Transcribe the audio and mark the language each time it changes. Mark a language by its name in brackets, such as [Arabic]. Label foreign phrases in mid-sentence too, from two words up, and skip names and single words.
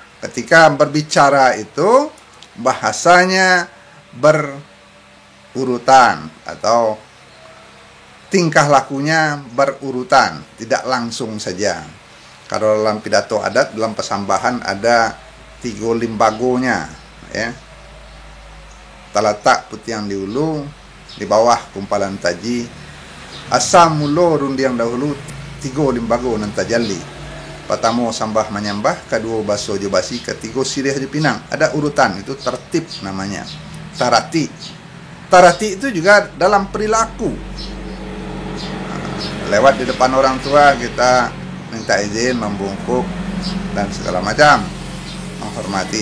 [Indonesian] Ketika berbicara itu bahasanya berurutan atau tingkah lakunya berurutan, tidak langsung saja. Kalau dalam pidato adat, dalam pesambahan ada 3 limbagonya, ya. [Minangkabau] Talatak putih yang di ulu, di bawah kumpalan taji, asam mulo rundi yang dahulu, 3 limbago nan tajalli. [Indonesian] Pertama sambah menyambah, kedua baso jebasi, ketiga sirih pinang. Ada urutan, itu tertib namanya. Tarati. Tarati itu juga dalam perilaku. Lewat di depan orang tua kita minta izin, membungkuk dan segala macam, menghormati.